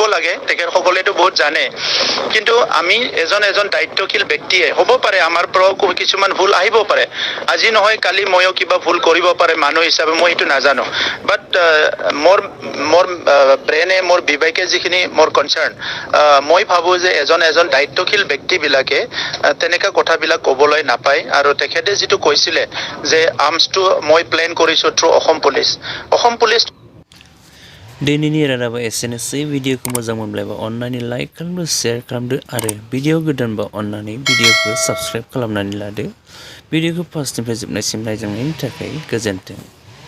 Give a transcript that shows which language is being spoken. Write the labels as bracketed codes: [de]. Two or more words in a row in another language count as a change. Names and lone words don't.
[as] লাগে তেখেতসকলেতো বহুত জানে কিন্তু আমি এজন দায়িত্বশীল ব্যক্তিয়ে হ'ব পাৰে আমাৰ পৰাও কিছুমান ভুল আহিব পাৰে আজি নহয় কালি ময়ো কিবা ভুল কৰিব পাৰে মানুহ হিচাপে মই এইটো নাজানো বাট মোৰ ব্ৰেইনে মোৰ বিবেকে যিখিনি মোৰ কনচাৰ্ণ মই ভাবোঁ যে এজন দায়িত্বশীল ব্যক্তিবিলাকে তেনেকা কথাবিলাক ক'বলৈ নাপায় আৰু তেখেতে যিটো কৈছিলে যে আৰ্মছটো মই প্লেন কৰিছোঁ থ্ৰু অসম পুলিচ [brx] दिनैनि रादाबा एसेनोसै भिडिअखौ मोजां मोनब्ला अन्नानै लाइक खालामदो शेयार खालामदो आरो भिडिअ गोदानबा अन्नानै भिडिअखौ साबस्क्राइब खालामनानै लादो भिडिअखौ फार्स्टनिफ्राय जोबनायसिम नायजानायनि थाखाय गोजोन्थों।